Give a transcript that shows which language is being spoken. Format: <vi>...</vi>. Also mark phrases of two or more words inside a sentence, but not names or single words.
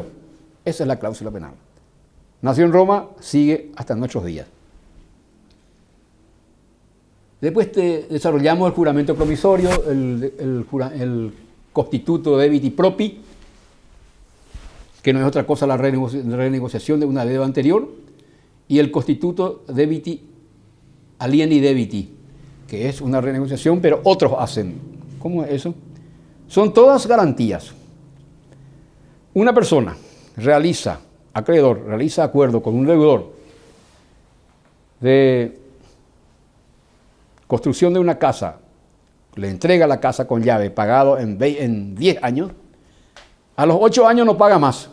<es>Esa es la cláusula penal. Nació en Roma, sigue hasta nuestros días. Después desarrollamos el juramento promisorio, el</es> <la>constituto debiti propi,</la> <es>que no es otra cosa la renegociación de una deuda anterior, y el</es> <la>constituto debiti alieni debiti,</la> <es>que es una renegociación, pero otros hacen. ¿Cómo es eso? Son todas garantías. Una persona acreedor, realiza acuerdo con un deudor de construcción de una casa, le entrega la casa con llave, pagado en 10 años, a los 8 años no paga más.</es>